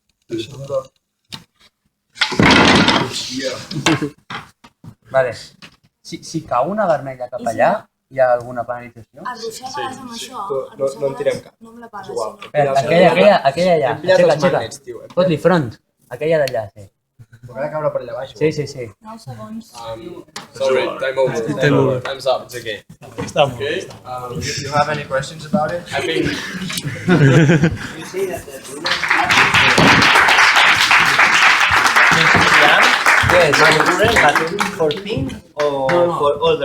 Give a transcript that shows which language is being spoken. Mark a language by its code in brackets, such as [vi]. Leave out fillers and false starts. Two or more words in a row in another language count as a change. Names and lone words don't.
[ca] Vale. Si cau una vermella cap allà, hi ha alguna penalització? Arrossegades amb això. No en tirem cap. No amb la pala, És igual. sinó... Aquella allà. Hem pillat els Aixeca. magnets, tio. Fot-li front. Aquella d'allà, sí. Però ha de caure per allà baix. Sí. 9 segons. [en] Sorry, time over. Time's up. It's okay. Okay. You have any questions about it? I think You say that Yes. but for pin or for older